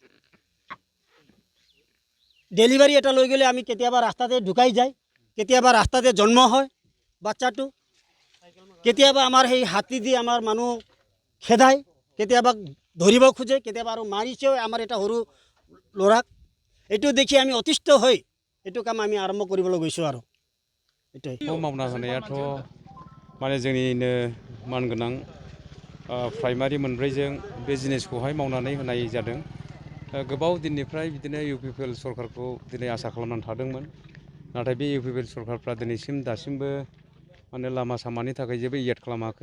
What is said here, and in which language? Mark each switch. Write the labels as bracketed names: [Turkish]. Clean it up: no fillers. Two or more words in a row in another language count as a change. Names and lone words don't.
[Assamese] ডেলিভাৰী এটা লৈ গ'লে আমি কেতিয়াবা ৰাস্তাতে ঢুকাই যায়, কেতিয়াবা ৰাস্তাতে জন্ম হয় বাচ্চাটো, কেতিয়াবা আমাৰ সেই হাতী দি আমাৰ মানুহ খেদায়, কেতিয়াবা ধৰিব খোজে, কেতিয়াবা আৰু মাৰিছেও আমাৰ এটা সৰু ল'ৰাক। এইটো দেখি আমি অতিষ্ঠ হৈ এইটো কাম আমি আৰম্ভ কৰিবলৈ গৈছোঁ। আৰু এইটোৱে [Bodo] मावना होनायाथ' माने जोंनिनो मानगोनां प्राइमारि मोनब्रैजों बे जिनिसखौहाय मावनानै होनाय जादों। गोबाव दिननिफ्राय बिदिनो UPPL सरकारखौ दिनै आसा खालामनानै थादोंमोन। नाथाय बे UPPL सरकारफ्रा दिनैसिम दासिमबो माने लामा सामानि थाखाय जेबो एड खालामाखै।